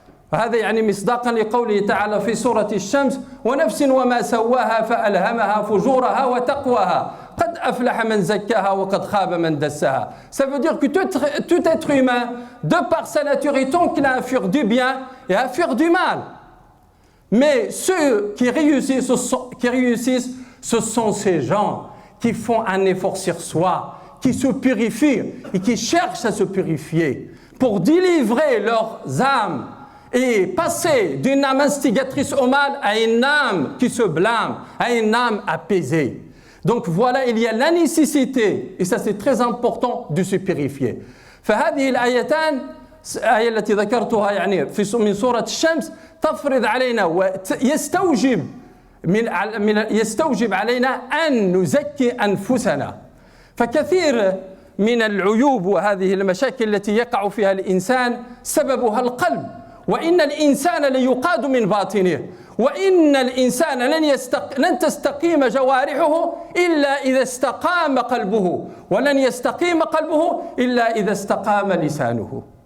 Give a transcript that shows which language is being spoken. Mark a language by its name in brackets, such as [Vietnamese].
[Arabic] وهذا يعني مصداقا لقوله تعالى في سورة الشمس ونفس وما سواها فألهمها فجورها وتقواها قد أفلح من زكاها وقد خاب من دساها. [French] Ça veut dire que tout être humain, de par sa nature, est enclin à faire du bien et à faire du mal. Mais ceux qui réussissent, ce sont ces gens qui font un effort sur soi, qui se purifient et qui cherchent à se purifier pour délivrer leurs âmes et passer d'une âme instigatrice au mal à une âme qui se blâme, à une âme apaisée. Donc voilà, il y a la nécessité, et ça c'est très important, de se purifier. [Arabic] فهذه الآيتان الآية التي ذكرتها يعني من سورة الشمس تفرض علينا يستوجب علينا أن نزكي أنفسنا. فكثير من العيوب وهذه المشاكل التي يقع فيها الإنسان سببها القلب، وإن الإنسان ليقاد من باطنه، وإن الإنسان لن تستقيم جوارحه إلا إذا استقام قلبه، ولن يستقيم قلبه إلا إذا استقام لسانه.